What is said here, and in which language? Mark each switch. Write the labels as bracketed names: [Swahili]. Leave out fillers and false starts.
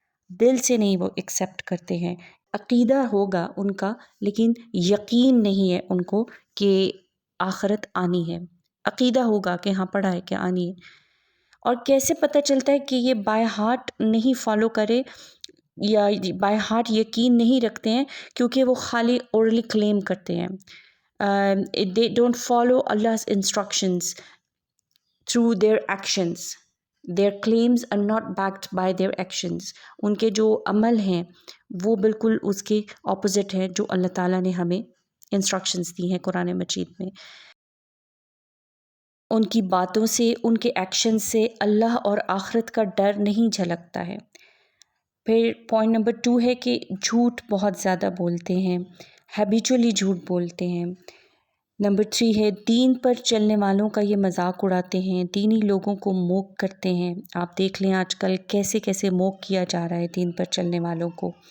[Urdu] دل سے نہیں وہ ایکسیپٹ کرتے ہیں، عقیدہ ہوگا ان کا لیکن یقین نہیں ہے ان کو کہ آخرت آنی ہے، عقیدہ ہوگا کہ ہاں پڑھا ہے کہ آنی ہے۔ اور کیسے پتہ چلتا ہے کہ یہ بائی ہارٹ نہیں فالو کرے یا بائی ہارٹ یقین نہیں رکھتے ہیں؟ کیونکہ وہ خالی اورلی کلیم کرتے ہیں، [English] they don't follow Allah's instructions through their actions. Their claims are not backed by their actions. [Urdu] ان کے جو عمل ہیں وہ بالکل اس کے اپوزٹ ہیں جو اللہ تعالیٰ نے ہمیں انسٹرکشنز دی ہیں قرآن مجید میں۔ ان کی باتوں سے، ان کے ایکشن سے اللہ اور آخرت کا ڈر نہیں جھلکتا ہے۔ پھر پوائنٹ نمبر 2 ہے کہ جھوٹ بہت زیادہ بولتے ہیں، ہیبیچولی جھوٹ بولتے ہیں۔ نمبر 3 ہے دین پر چلنے والوں کا یہ مذاق اڑاتے ہیں، دینی لوگوں کو موک کرتے ہیں۔ آپ دیکھ لیں آج کل کیسے کیسے موک کیا جا رہا ہے دین پر چلنے والوں کو۔